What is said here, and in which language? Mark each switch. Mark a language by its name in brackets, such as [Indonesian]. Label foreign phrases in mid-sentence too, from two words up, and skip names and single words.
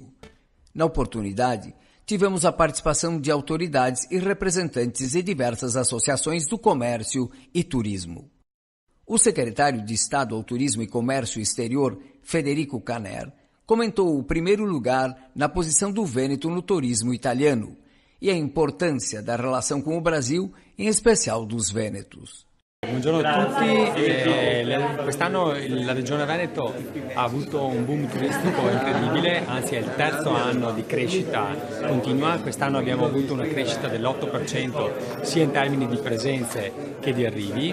[Portuguese] Na oportunidade, tivemos a participação de autoridades e representantes de diversas associações do comércio e turismo. O secretário de Estado ao Turismo e Comércio Exterior, Federico Caner, comentou o primeiro lugar na posição do Vêneto no turismo italiano e a importância da relação com o Brasil, em especial dos Vênetos. [Italian] Buongiorno a tutti, quest'anno la Regione Veneto ha avuto un boom turistico incredibile, anzi è il terzo anno di crescita continua. Quest'anno abbiamo avuto una crescita dell'8% sia in termini di presenze che di arrivi.